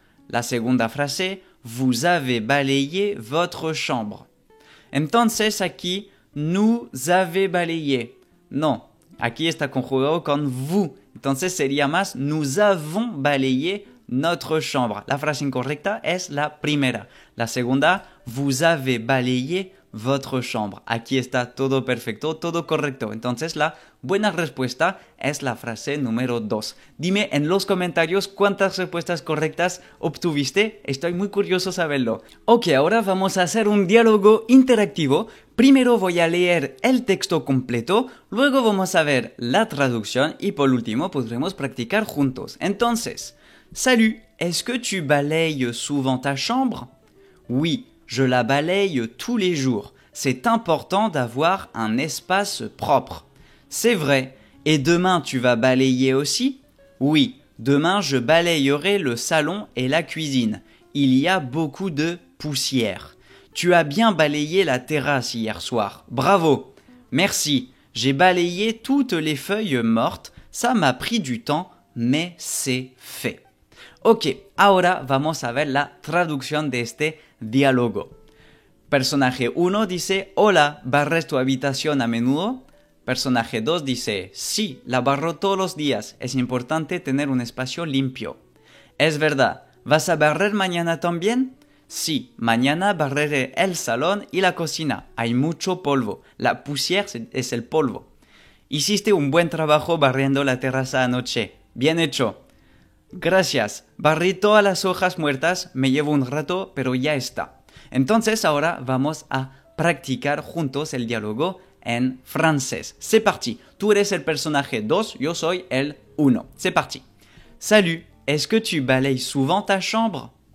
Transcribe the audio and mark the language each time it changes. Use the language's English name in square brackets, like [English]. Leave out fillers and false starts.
[Spanish] La segunda frase, [French] vous avez balayé votre chambre. [Spanish] Entonces aquí, [French] nous avez balayé. [Spanish] No. Aquí está conjugado con vous. Entonces sería más [French] nous avons balayé notre chambre. [Spanish] La frase incorrecta es la primera. La segunda, [French] vous avez balayé votre chambre. [Spanish] Aquí está todo perfecto, todo correcto. Entonces la buena respuesta es la frase número 2. Dime en los comentarios cuántas respuestas correctas obtuviste. Estoy muy curioso saberlo. Ok, ahora vamos a hacer un diálogo interactivo. Primero voy a leer el texto completo, luego vamos a ver la traducción y por último podremos practicar juntos. [French] Entonces, salut, est-ce que tu balayes souvent ta chambre? Oui, je la balaye tous les jours. C'est important d'avoir un espace propre. C'est vrai. Et demain, tu vas balayer aussi? Oui, demain, je balayerai le salon et la cuisine. Il y a beaucoup de poussière. Tu as bien balayé la terrasse hier soir. Bravo. Merci. J'ai balayé toutes les feuilles mortes. Ça m'a pris du temps, mais c'est fait. [Spanish] Ok, ahora vamos a ver la traducción de este diálogo. Personaje 1 dice, hola, ¿barres tu habitación a menudo? Personaje 2 dice, sí, la barro todos los días. Es importante tener un espacio limpio. Es verdad. ¿Vas a barrer mañana también? Sí, mañana barreré el salón y la cocina. Hay mucho polvo. [French] La poussière [Spanish] es el polvo. Hiciste un buen trabajo barriendo la terraza anoche. Bien hecho. Gracias. Barrí todas las hojas muertas. Me llevo un rato, pero ya está. Entonces ahora vamos a practicar juntos el diálogo en francés. [French] C'est parti. [Spanish] Tú eres el personaje 2, yo soy el 1. [French] C'est parti. Salut, est-ce que tu balayes souvent ta chambre?